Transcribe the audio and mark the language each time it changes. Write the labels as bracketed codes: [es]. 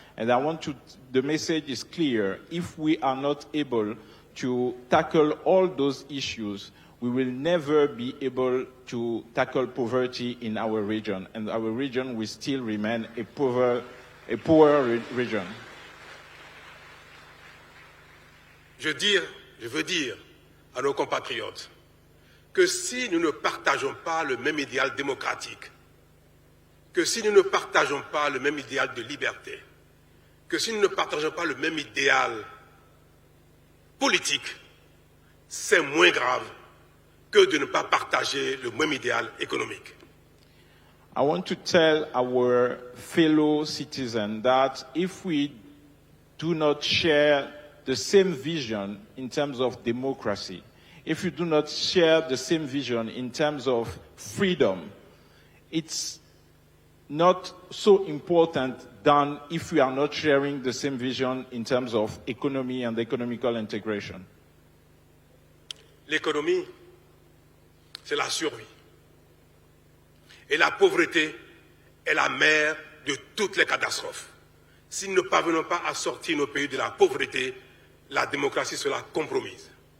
[en] And the message is clear. If we are not able to tackle all those issues, we will never be able to tackle poverty in our region, and our region will still remain a poor region. [fr] Je veux dire à nos compatriotes que si nous ne partageons pas le même idéal démocratique, que si nous ne partageons pas le même idéal de liberté, que si nous ne partageons pas le même idéal politique, c'est moins grave que de ne pas partager le même idéal économique. [en] I want to tell our fellow citizens that if we do not share the same vision in terms of democracy, if we do not share the same vision in terms of freedom, it's not so important than if we are not sharing the same vision in terms of economy and economical integration. [fr] L'économie, c'est la survie. Et la pauvreté est la mère de toutes les catastrophes. Si nous ne parvenons pas à sortir nos pays de la pauvreté, la démocratie sera compromise.